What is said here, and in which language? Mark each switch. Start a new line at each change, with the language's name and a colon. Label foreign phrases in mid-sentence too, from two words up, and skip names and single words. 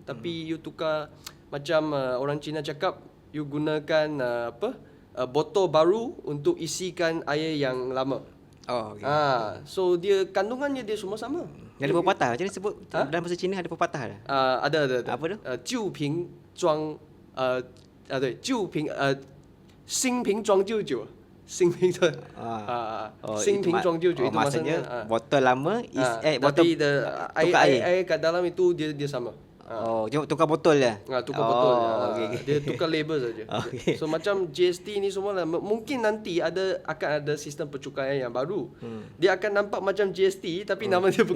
Malay: Tapi you tukar macam orang Cina cakap, you gunakan botol baru untuk isikan air yang lama. So dia kandungannya dia semua sama. Ada pepatah macam ni sebut dalam bahasa Cina, ada pepatah dah. Ada. Apa tu?
Chinese: 旧瓶装对，新瓶装旧酒。新瓶装新瓶装旧酒 itu
Malay: maksudnya botol lama botol tapi tukar air kat dalam itu dia sama. Tukar botol je. Tukar botol. Okay. Dia tukar label saja. Okay. So macam GST ni semua lah, mungkin nanti akan ada sistem pencukaian yang baru. Dia akan nampak macam GST tapi nama dia bukan